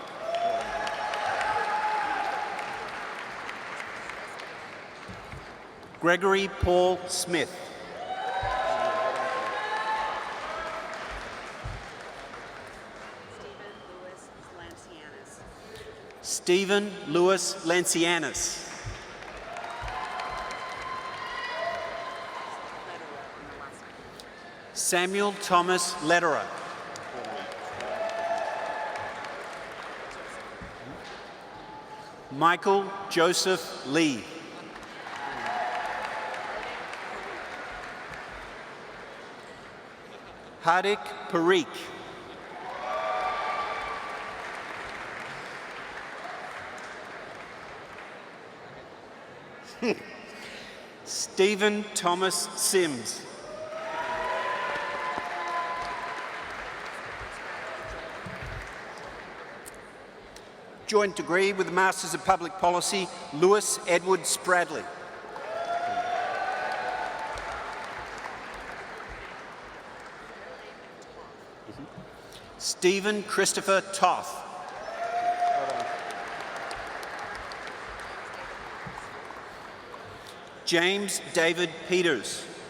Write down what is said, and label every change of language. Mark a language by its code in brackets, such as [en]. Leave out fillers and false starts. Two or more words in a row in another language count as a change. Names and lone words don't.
[en] Gregory Paul Smith. Stephen Louis Lancianis. Samuel Thomas Lederer. Michael Joseph Lee. Hardik Parikh. Stephen Thomas Sims. Joint degree with the Masters of Public Policy, Lewis Edward Spradley. Stephen Christopher Toth. James David Peters.